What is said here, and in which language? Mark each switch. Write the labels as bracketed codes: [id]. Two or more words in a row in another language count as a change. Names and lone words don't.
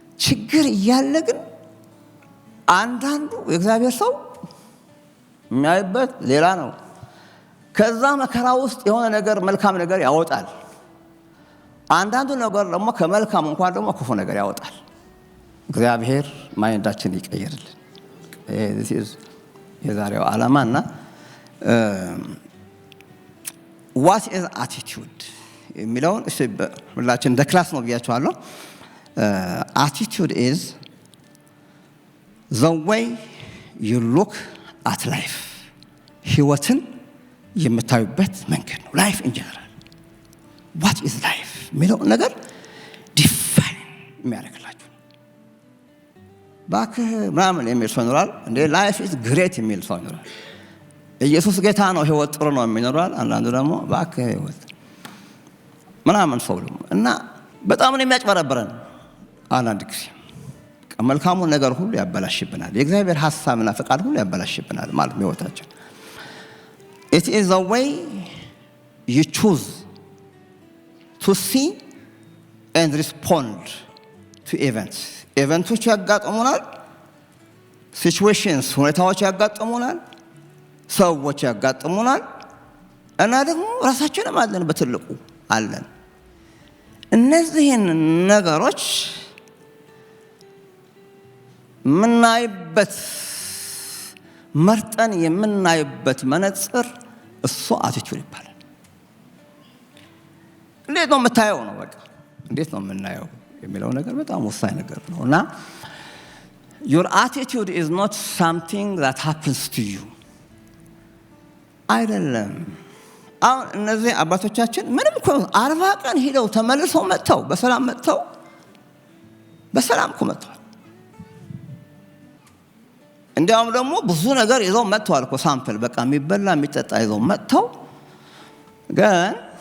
[am] ችግር እያለ ግን አንዳንዱ የእግዚአብሔር ሰው የሚያይበት ሌላ ነው። ከዛ መከራ ውስጥ የሆነ ነገር መልካም ነገር ያወጣል። አንዳንዱ ነገር ደግሞ ከመልካም እንኳን ደግሞ ክፉ ነገር ያወጣል። እግዚአብሔር ማይንዳችን ይቀየርልን። የዛሬው ዓላማና [en] what is attitude [am] የሚለውን እሺ ሁላችን እንደ ክላስ ነው ብያችኋለሁ። [en] attitude is the way you look at life [am] ህይወትን የምታዩበት መንገድ ነው። [en] life in general what is life [am] የሚለው ነገር ዲፋይን የሚያደርግላችሁ ባክ ምናምን የሚል ሰው ይኖራል። እንደ [en] life is great [am] የሚል ሰው ይኖራል። ኢየሱስ ጌታ ነው ህይወት ጥሩ ነው የሚኖራል። አንዳንዱ ደግሞ ባክ ህይወት ምናምን ሰው ደግሞ እና በጣም ነው የሚያጭበረብረን። አንዳንድ ጊዜ መልካሙን ነገር ሁሉ ያበላሽብናል። የእግዚአብሔር ሐሳብና ፈቃድ ሁሉ ያበላሽብናል ማለት ነው ህይወታችን። [en] it is the way you choose to see and respond to events [am] ያጋጥሙናል። [en] situations [am] ሁኔታዎች ያጋጥሙናል። ሰዎች ያጋጥሙናል። እና ደግሞ ራሳችንም አለን በትልቁ አለን። እነዚህን ነገሮች ምናይበት መርጠን የምናይበት መነጽር እሱ አቲቲዩድ ይባላል። እንዴት ነው የምታየው ነው በቃ እንዴት ነው የምናየው የሚለው ነገር በጣም ወሳኝ ነገር ነው። እና [en] your attitude is not something that happens to you [am] አይደለም። አሁን እነዚህ አባቶቻችን ምንም እኮ 40 ቀን ሄደው ተመልሰው መጥተው በሰላም መጥተው በሰላም እኮ መጥተዋል። እንዲያውም ደግሞ ብዙ ነገር ይዘው መጥተዋል እኮ ሳምፕል በቃ የሚበላ የሚጠጣ ይዘው መጥተው ግን